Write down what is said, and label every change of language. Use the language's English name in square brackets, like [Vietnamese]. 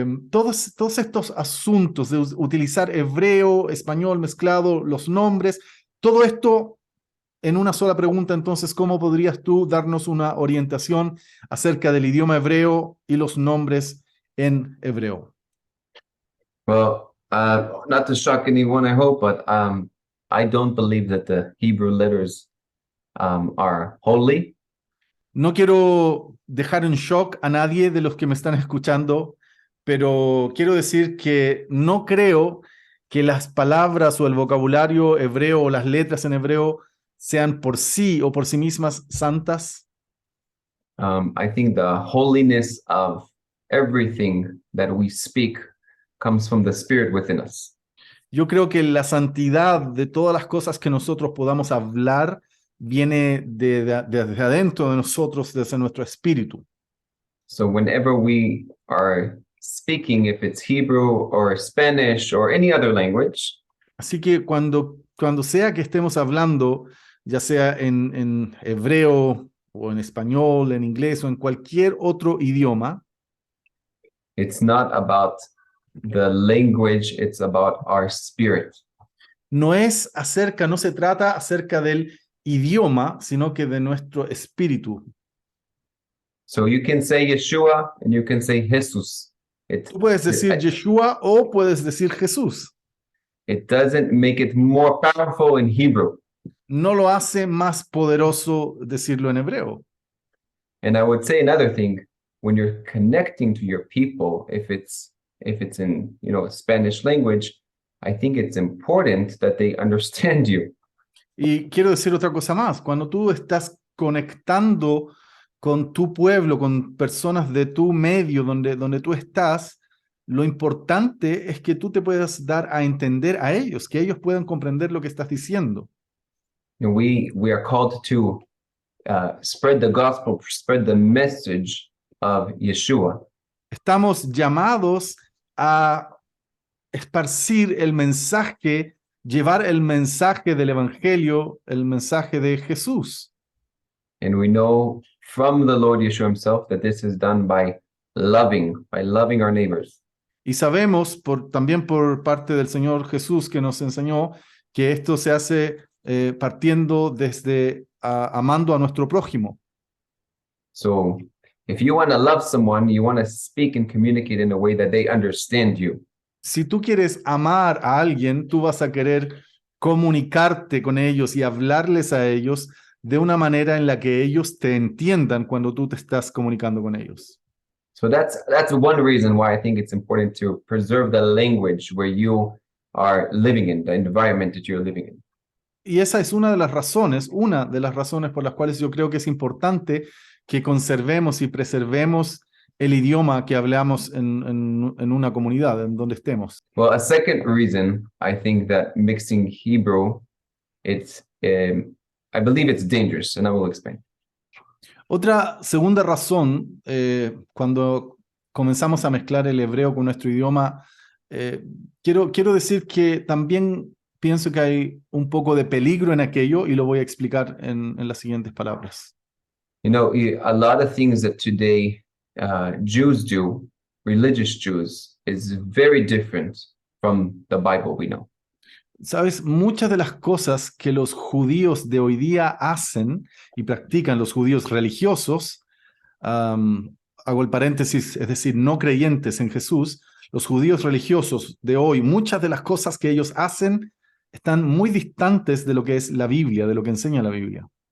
[Spanish] Todos estos asuntos de utilizar hebreo, español mezclado, los nombres, todo esto en una sola pregunta. Entonces, ¿cómo podrías tú darnos una orientación acerca del idioma hebreo y los nombres en hebreo? [English] Well, not to shock anyone, I hope, but I don't believe that the Hebrew letters are holy. [Spanish] No quiero dejar en shock a nadie de los que me están escuchando, pero quiero decir que no creo que las palabras o el vocabulario hebreo o las letras en hebreo sean por sí o por sí mismas santas. [English] I think the holiness of everything that we speak comes from the Spirit within us. [Spanish] Yo creo que la santidad de todas las cosas que nosotros podamos hablar viene desde adentro de nosotros, desde nuestro espíritu. [English] So whenever we are speaking, if it's Hebrew or Spanish or any other language, [Spanish] Así que cuando sea que estemos hablando, ya sea en hebreo o en español, en inglés o en cualquier otro idioma, [English] it's not about the language, it's about our spirit. [Spanish] no se trata acerca del idioma, sino que de nuestro espíritu. [English] So you can say Yeshua and you can say Jesus. It [Spanish] Tú puedes decir Yeshua o puedes decir Jesús. [English] it doesn't make it more powerful in Hebrew. [Spanish] No lo hace más poderoso decirlo en hebreo. [English] And I would say another thing, when you're connecting to your people, if it's in, a Spanish language, I think it's important that they understand you. [Spanish] Y quiero decir otra cosa más. Cuando tú estás conectando con tu pueblo, con personas de tu medio, donde tú estás, lo importante es que tú te puedas dar a entender a ellos, que ellos puedan comprender lo que estás diciendo. [English] And we are called to spread the gospel, spread the message of Yeshua. [Spanish] Estamos llamados a esparcir el mensaje, llevar el mensaje del Evangelio, el mensaje de Jesús. [English] And we know from the Lord Yeshua himself that this is done by loving our neighbors. [Spanish] Y sabemos también por parte del Señor Jesús que nos enseñó que esto se hace partiendo desde amando a nuestro prójimo. [English] So if you want to love someone, you want to speak and communicate in a way that they understand you. [Spanish] Si tú quieres amar a alguien, tú vas a querer comunicarte con ellos y hablarles a ellos de una manera en la que ellos te entiendan cuando tú te estás comunicando con ellos. [English] So that's one reason why I think it's important to preserve the language where you are living in, the environment that you're living in. [Spanish] Y esa es una de las razones por las cuales yo creo que es importante que conservemos y preservemos el idioma que hablamos en una comunidad, en donde estemos. [English] Well, a second reason I think that mixing Hebrew, I believe it's dangerous, and I will explain. [Spanish] Otra segunda razón, cuando comenzamos a mezclar el hebreo con nuestro idioma, quiero decir que también pienso que hay un poco de peligro en aquello y lo voy a explicar en las siguientes palabras. [English] You know, a lot of things that today Jews do, religious Jews, is very different from the Bible we know. [Spanish] Sabes, muchas de las cosas que los judíos de hoy día hacen y practican, los judíos religiosos, hago el paréntesis, es decir, no creyentes en Jesús, los judíos religiosos de hoy, muchas de las cosas que ellos hacen están muy distantes de lo que es la Biblia, de lo que enseña la Biblia.